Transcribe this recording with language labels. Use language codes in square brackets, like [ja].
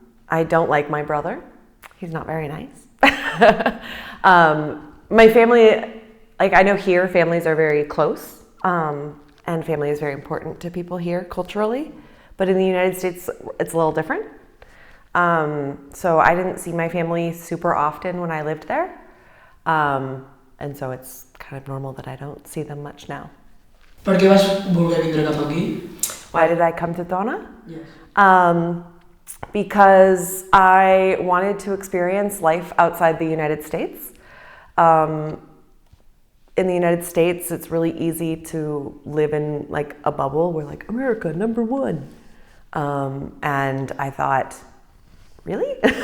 [en] I don't like my brother. He's not very nice. My family, like I know here, families are very close, and family is very important to people here culturally. But in the United States, it's a little different. So I didn't see my family super often when I lived there. And so it's kind of normal that I don't see them much now. [ca] Per què vas voler vindre cap aquí? [en] Why did I come to Tona? Yes. Because I wanted to experience life outside the United States. In the United States, it's really easy to live in like a bubble. We're like, America, number one. And I thought, really?